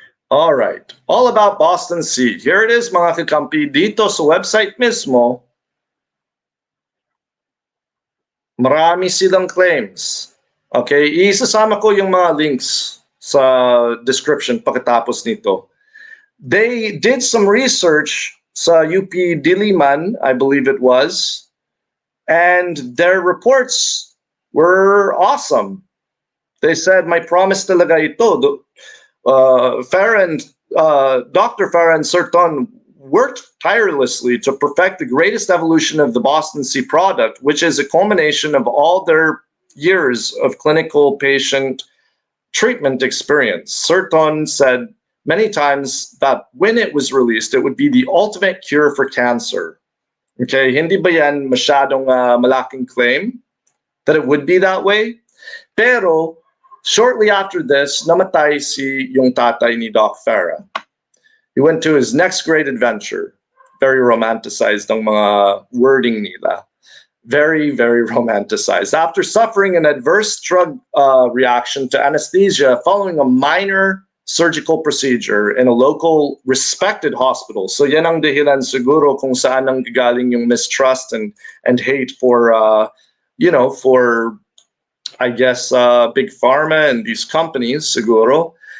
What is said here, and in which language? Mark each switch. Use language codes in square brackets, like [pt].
[en] All right. All about Boston Sea. Here it is, mga kakampi. [tl] Dito sa website mismo, marami silang claims. Okay? Isasama ko yung mga links sa description pagkatapos nito. [en] They did some research sa UP Diliman, I believe it was, and their reports were awesome. They said, [tl] may promise talaga ito. Farrah and Dr. [en] Farrah and Sir Ton worked tirelessly to perfect the greatest evolution of the Boston Sea product, which is a culmination of all their years of clinical patient treatment experience. Sir Ton said many times that when it was released, it would be the ultimate cure for cancer. [tl] Okay, hindi ba yan masyadong malaking claim [en] that it would be that way? [tl] Pero [en] shortly after this, [tl] namatay si yung tatay ni Doc Farrah. [en] He went to his next great adventure. [tl] Very romanticized ang mga wording nila. [en] Very, very romanticized. After suffering an adverse drug reaction to anesthesia following a minor surgical procedure in a local respected hospital. [tl] So yan ang dahilan siguro kung saan ang gagaling yung [en] mistrust and hate for, for, I guess, big pharma and these companies, [tl] siguro.